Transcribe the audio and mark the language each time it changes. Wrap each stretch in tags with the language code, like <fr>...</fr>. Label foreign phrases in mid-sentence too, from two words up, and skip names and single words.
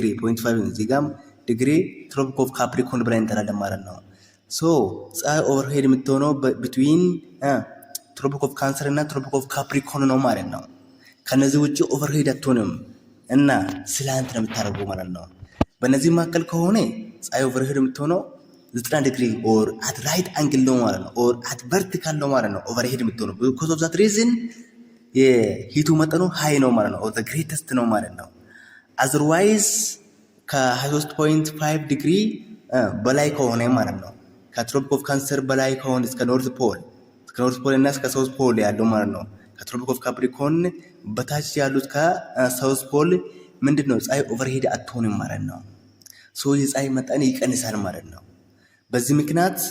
<am>0.5 እዚህ ጋም ዲግሪ ትሮፒክ ኦፍ ካፕሪኮርን ብለን እንጠራለን ማለት ነው። ሶ ፀሐይ ኦቨርሄድ የምትሆነው ቢትዊን ትሮፒክ ኦፍ ካንሰር እና ትሮፒክ ኦፍ ካፕሪኮርን ነው ማለት ነው። ከነዚህ ውጭ ኦቨርሄድ አትሆንም እና ስላንት ነው የምታደርገው ማለት ነው። በእነዚህ መካከል ከሆነ ፀሐይ ኦቨርሄድ የምትሆነው 90 ዲግሪ</am> <en>or at right angle</en> <am>ነው ማለት ነው</am> <en>or at vertical</en> <am>ነው ማለት ነው ኦቨርሄድ የምትሆነው</am> <en>because of that reason</en> <am>የሂቱ መጠኑ ሃይ ነው ማለት ነው ኦር</am> <en>the greatest</en> <am>ነው ማለት ነው። otherwise ከ23.5 ዲግሪ በላይ ከሆነ ማለት ነው ከትሮፒክ ኦፍ ካንሰር በላይ ከሆነ እስከ ኖርዝ ፖል እና እስከ ሳውዝ ፖል ያለው ማለት ነው ከትሮፒክ ኦፍ ካፕሪኮርን በታች ያሉት ከሳውዝ ፖል ምንድነው ፀሐይ ኦቨርሄድ አትሆንም ማለት ነው። ሶ የፀሐይ መጠን ይቀንሳል ማለት ነው። በዚህ ምክንያት</am>